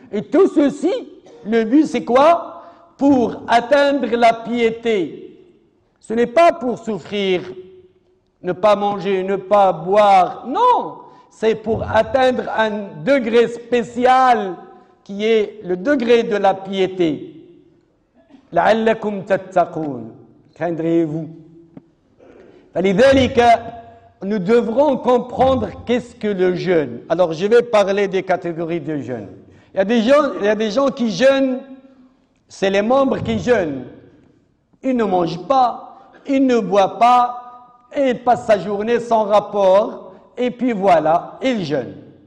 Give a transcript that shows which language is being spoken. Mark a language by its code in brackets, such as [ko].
[fr] Et tout ceci, le but c'est quoi? Pour atteindre la piété. Ce n'est pas pour souffrir, ne pas manger, ne pas boire. Non, c'est pour atteindre un degré spécial qui est le degré de la piété. [ar] لعلكم تتقون [fr] craindrez-vous. [ar] فلذلك [fr] nous devrons comprendre qu'est-ce que le jeûne. Alors je vais parler des catégories de jeûne. Il y a des gens qui jeûnent, c'est les membres qui jeûnent. Ils ne mangent pas, ils ne boivent pas et ils passent sa journée sans rapport et puis voilà, ils jeûnent.